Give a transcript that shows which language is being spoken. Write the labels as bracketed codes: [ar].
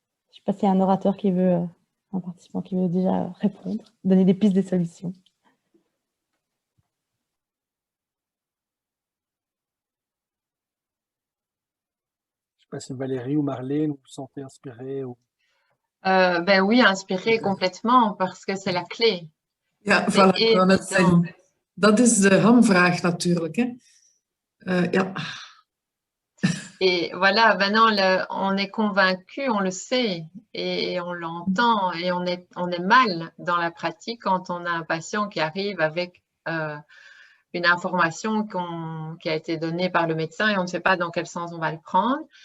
[fr] Je ne sais pas s'il y a un orateur un participant qui veut déjà répondre, donner des pistes de solutions. Je ne sais pas si Valérie ou Marlène, vous vous sentez inspirée ou... Ben oui, inspiré complètement, parce que c'est la clé. [nl] Ja, voilà, ik wou net zeggen. Dat is de hamvraag natuurlijk. Hè. Ja. [fr] Et voilà, maintenant, on est convaincu, on le sait, et on l'entend, et on est mal dans la pratique quand on a un patient qui arrive avec une information qui a été donnée par le médecin et on ne sait pas dans quel sens on va le prendre.